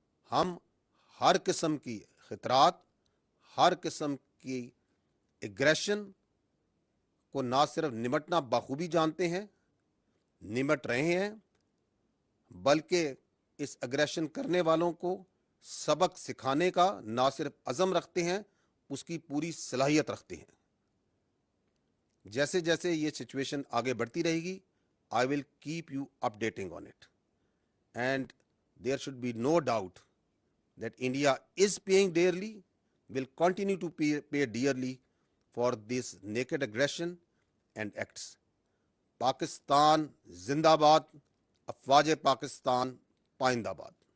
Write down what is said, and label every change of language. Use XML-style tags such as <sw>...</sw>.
<ur>ہم ہر قسم کی خطرات, ہر قسم کی ایگریشن کو نہ صرف نمٹنا بخوبی جانتے ہیں, نمٹ رہے ہیں, بلکہ اس اگریشن کرنے والوں کو سبق سکھانے کا نہ صرف عزم رکھتے ہیں, اس کی پوری صلاحیت رکھتے ہیں. جیسے جیسے یہ سچویشن آگے بڑھتی رہے گی,</ur> <en>I will keep you updating on it. And there should be no doubt that India is paying dearly, will continue to pay dearly for this naked aggression and acts.</en> <ur>Pakistan زندہ باد, افواج پاکستان پائندہ باد.</ur>